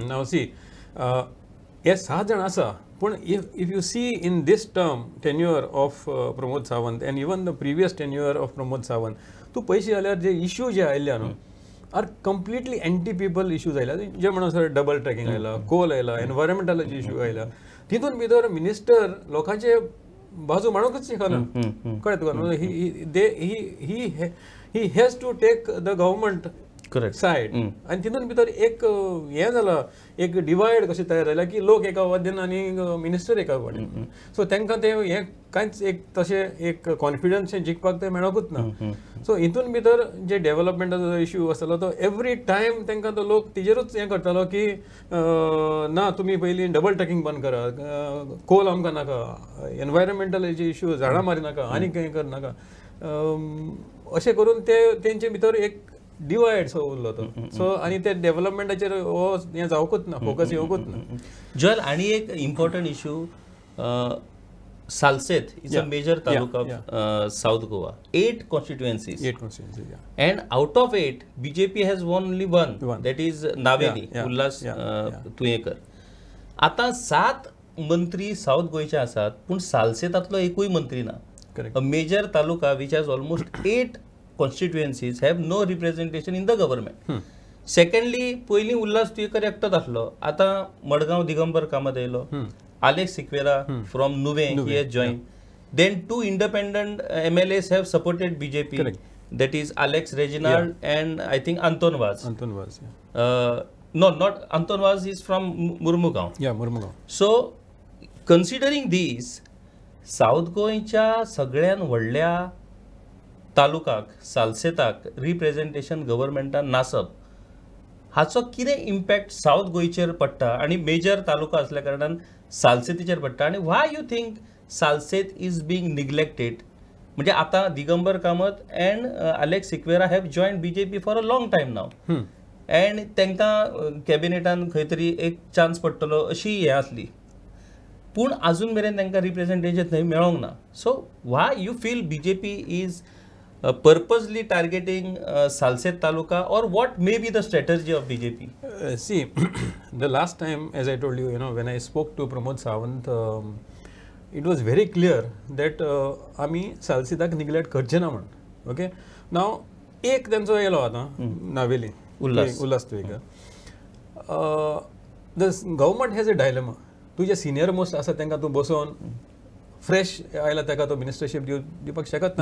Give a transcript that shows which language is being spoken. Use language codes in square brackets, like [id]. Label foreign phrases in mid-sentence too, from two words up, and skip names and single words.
[en] now see, [kok] हे 6 जाण आसा, पूण [en] if you see in this term tenure of Pramod Sawant and even the previous tenure of Pramod Sawant, [kok] तूं पयशे जाल्यार जे इश्यू जे आयिल्ले न्हू [en] are completely anti people issues आयला. [kok] जे म्हणून सर [en] double tracking [kok] आयला, कोल आयला, एनवायरमेंटलाचे इश्यू आयला. तितून भितर मिनिस्टर लोकांचे बाजू मांडूंकच शिकना. कळ्ळें तुका? [en] he has to take the government Correct. [kok] सायड आनी तितून भितर एक हें जालां, एक डिवायड कशें तयार जाला की लोक एका वाद्यान आनी मिनिस्टर एका वाद्यान. सो तांकां ते हें कांयच एक तशें एक कॉन्फिडन्स जिखपाक ते मेळोकूच ना. सो हितून भितर जे डेव्हलपमेंटाचो इश्यू आसतालो तो [en] every time [kok] तांकां तो लोक तिजेरूच हें करतालो की ना तुमी पयलीं [en] double tracking [kok] बंद करात, कोल आमकां नाका, एनवायरमेंटल जे इश्यू झाडां मारी नाका, आनी कितें करनाका, अशें करून ते तेंचे भितर एक डिवायड सो उरलो तो. सो आनी ते डेव्हलपमेंटाचेर हो हें जावकूच ना, फोकस येवकूच ना. जॉयल, आणि एक [en] important issue, Salseth is a major taluka of South Goa. 8 constituencies. 8 constituencies, yeah. And out of 8, BJP has won only one. That is Naveli, Ullas Tuyekar. [kok] आता 7 मंत्री साऊथ गोयचे आसात, पूण सालसेतातलो एकूय मंत्री ना. [en] A major taluka which has almost 8 constituencies have no representation in the government. Secondly, [kok] पयलीं उल्हास तुयेकर एकटोच आसलो, आता मडगांव दिगंबर कामत येयलो. [en] Alex Sikvera from Nuve, he has joined. Then 2 independent MLAs have supported BJP. Correct. That is Alex Reginald and I think Anton Vaz. Anton Vaz, yeah. No, not Anton Vaz is from Murmugaon. Yeah, Murmugaon. So, considering these, South [kok] गोंयच्या सगळ्यान व्हडल्या तालुकाक, सालसेताक रिप्रेझेंटेशन गव्हर्मेंटान नासप, हाचो कितें इम्पॅक्ट साऊथ गोंयचेर पडटा आनी मेजर तालुका असल्या कारणान सालसेतीचेर पडटा, आनी [en] why you think Salseth is being neglected? [kok] म्हणजे आता दिगंबर कामत अँड अलेक्स सिक्वेरा [en] have join BJP for a long time now, and [kok] तांकां कॅबिनेटान खंय तरी एक चान्स पडटलो अशी हें आसली, पूण अजून मेरेन तांकां रिप्रेझेंटेशन थंय मेळोंक ना. [en] so why you feel BJP is purposely targeting Salseth taluka, or what may be the strategy of BJP? See, the last time, as I told you, when I spoke to Pramod Sawant, it was very clear that [kok] आमी सालसेताक निग्लेक्ट करचे ना म्हणून. ओके, नाव एक त्यांचो येयलो आता नावेली, उल्हास तुयेकर. [en] the government has a dilemma. [kok] तुजे [en] senior most [kok] आसा तांकां तूं बसोवन फ्रेश आयला ताका तो मिनिस्टरशीप दिवपाक शकत ना.